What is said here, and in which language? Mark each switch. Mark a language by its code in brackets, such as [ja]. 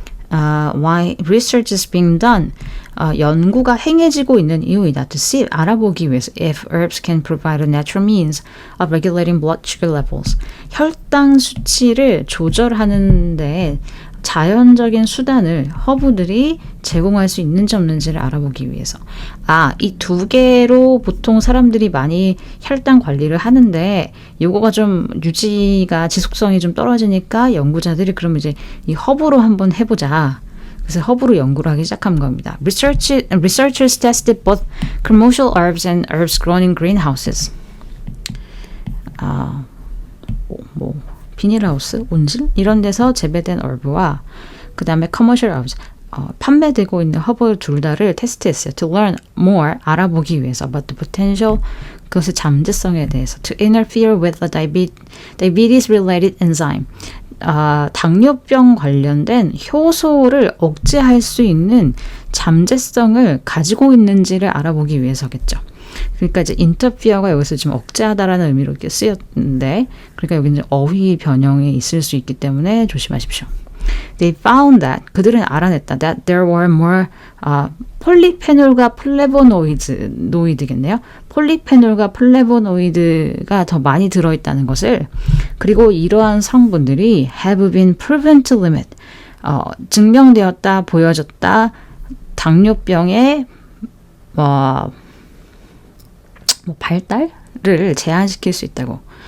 [en] Why research is being done. [ko] 연구가 행해지고 있는 이유이다. [en] To see, [ko] 알아보기 위해서. [en] If herbs can provide a natural means of regulating blood sugar levels. [ko] 혈당 수치를 조절하는데 자연적인 수단을 허브들이 제공할 수 있는지 없는지를 알아보기 위해서. 이 두 개로 보통 사람들이 많이 혈당 관리를 하는데 요거가 좀 지속성이 좀 떨어지니까 연구자들이 그러면 이제 이 허브로 한번 해보자. 그래서 허브로 연구를 하기 시작한 겁니다. [en] Researchers tested both commercial herbs and herbs grown in greenhouses. [ko] 비닐하우스, 온실 이런 데서 재배된 herb와 그 다음에 [en] commercial herbs, [ko] 판매되고 있는 허브 둘 다를 테스트했어요. [en] To learn more, [ko] 알아보기 위해서. [en] About the potential, [ko] 그것의 잠재성에 대해서. [en] To interfere with the diabetes-related enzyme. [ko] 당뇨병 관련된 효소를 억제할 수 있는 잠재성을 가지고 있는지를 알아보기 위해서겠죠. 그러니까 이제 interfere가 여기서 지금 억제하다라는 의미로 이렇게 쓰였는데, 그러니까 여기는 어휘 변형이 있을 수 있기 때문에 조심하십시오. [en] They found that, [ko] 그들은 알아냈다. [en] That there were more [ko] 폴리페놀과 플레보노이드겠네요. 폴리페놀과 플레보노이드가 더 많이 들어있다는 것을, 그리고 이러한 성분들이 [en] have been proven to limit, [ko] 증명되었다, 보여졌다, 당뇨병의 발달을 제한시킬 수 있다고.